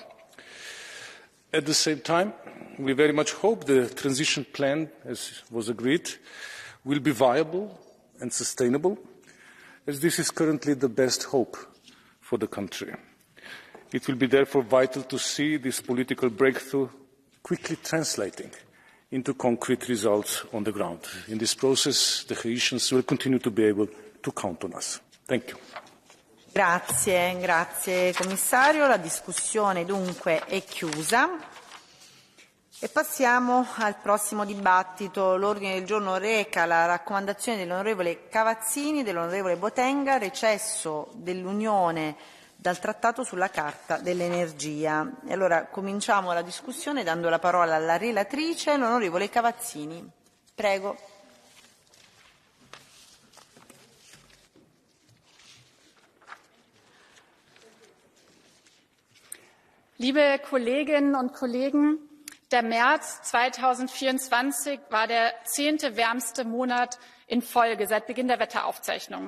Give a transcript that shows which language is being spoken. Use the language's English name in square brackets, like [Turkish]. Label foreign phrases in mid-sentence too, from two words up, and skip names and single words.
[English] At the same time, we very much hope the transition plan, as was agreed, will be viable and sustainable, as this is currently the best hope for the country. It will be therefore vital to see this political breakthrough quickly translating into concrete results on the ground. In this process, the Haitians will continue to be able to count on us. Thank you. [Italian] Grazie commissario. La discussione dunque è chiusa. E passiamo al prossimo dibattito. L'ordine del giorno reca la raccomandazione dell'onorevole Cavazzini, dell'onorevole Botenga, recesso dell'Unione dal Trattato sulla Carta dell'Energia. E allora cominciamo la discussione dando la parola alla relatrice, l'onorevole Cavazzini. Prego. [German] Liebe Kolleginnen und Kollegen, der März 2024 war der 10. wärmste Monat in Folge seit Beginn der Wetteraufzeichnungen.